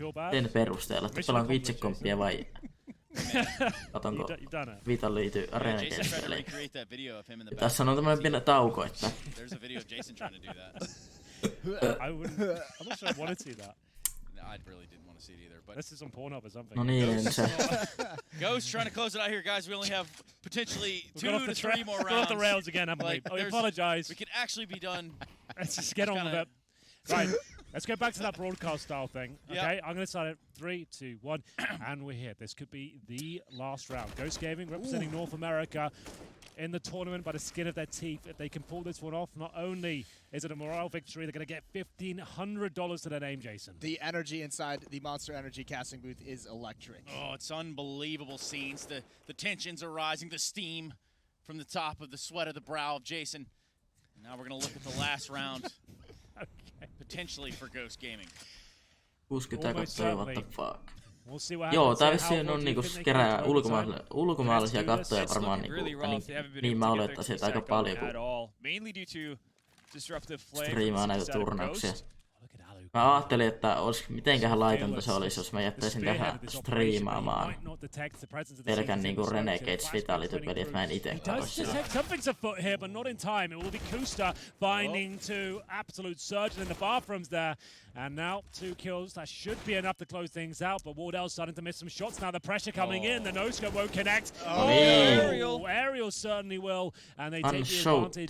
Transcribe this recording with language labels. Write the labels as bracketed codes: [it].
[fi] Sen perusteella, että pelaanko itse komppia vai katonko Vitan liity Renegade-peliin. Tässä on tämmönen pieni tauko, että... [en] I'm not sure I want to see that. I really didn't want to see it either. But this is on Pornhub or something. [fi] No niin, Ence. [en] Ghost trying to close it out here, guys. We only have potentially 2 to 3 more rounds. Got off the rails again, haven't we? I apologize. We could actually be done. Let's just get on with it. Right, let's go back to that broadcast style thing. Okay, I'm going to start it. 3, 2, 1, and we're here. This could be the last round. Ghost Gaming representing North America in the tournament by the skin of their teeth. If they can pull this one off, not only is it a morale victory, they're going to get $1,500 to their name, Jason. The energy inside the Monster Energy casting booth is electric. Oh, it's unbelievable scenes. The tensions are rising, the steam from the top of the sweat of the brow of Jason. Now we're going to look at the last round. Potentially for Ghost Gaming. [fi] 60 katsoja, [en] what the fuck. We'll see what [fi] Joo, tää vissiin on niinku kerää ulkomaalaisia katsoja varmaan niinku, niin mä olettaisin, että aika paljon kun striimaa näitä turnauksia. Mä ajattelin, että olis mitenköhän laitonta se olisi, jos mä jättäisin tähän striimaamaan pelkän niinku Renegades Vitality-peli, että mä en ite katsoisi sitä. [en] Something's afoot here, but not in time. It will be Kusta finding to absolute surgeon in the bathrooms there. And now 2 kills, that should be enough to close things out, but Wardell's starting to miss some shots now. The pressure coming in, the no-scope won't connect. Aerial certainly will, and they take the advantage.